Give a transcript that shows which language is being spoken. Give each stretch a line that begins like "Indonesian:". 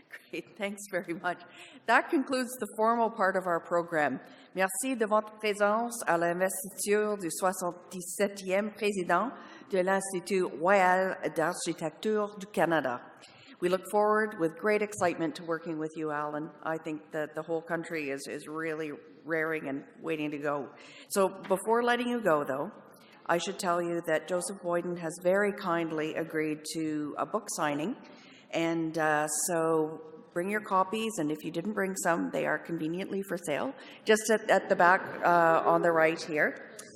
English: Great, thanks very much. That concludes the formal part of our program.
French: Merci de votre présence à l'investiture du 77e président de l'Institut royal d'architecture du Canada.
English: We look forward with great excitement to working with you, Alan. I think that the whole country is really raring and waiting to go. So before letting you go, though, I should tell you that Joseph Boyden has very kindly agreed to a book signing. And so bring your copies, and if you didn't bring some, they are conveniently for sale, just at the back on the right here.